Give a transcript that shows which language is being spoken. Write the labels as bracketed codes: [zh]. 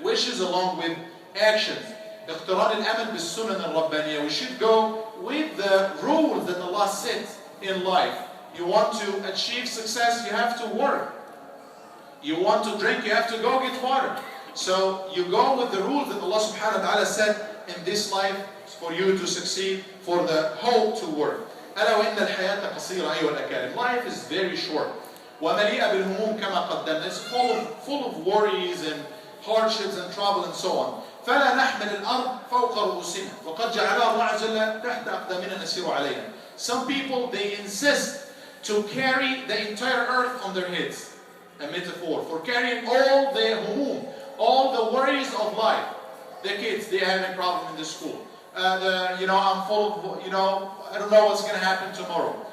[en] Wishes along with actions. اقتران الأمل بالسنن الربانية. We should go with the rules that Allah set in life. You want to achieve success, you have to work. You want to drink, you have to go get water. So you go with the rules that Allah subhanahu wa ta'ala said in this life for you to succeed, for the hope to work. [ar] ألا وإن الحياة قصيرة أيها الأكارم. [en] Life is very short. [ar] ومليئة بالهموم كما قدمنا. [en] It's full of worries and hardships and trouble and so on. [ar] فلا نحمل الأرض فوق رؤوسنا وقد جعلها الله عز وجل تحت أقدامنا نسير عليها. [en] Some people, they insist to carry the entire earth on their heads. A metaphor for carrying all the humum, all the worries of life. The kids, they have a problem in the school. I'm full of, I don't know what's going to happen tomorrow.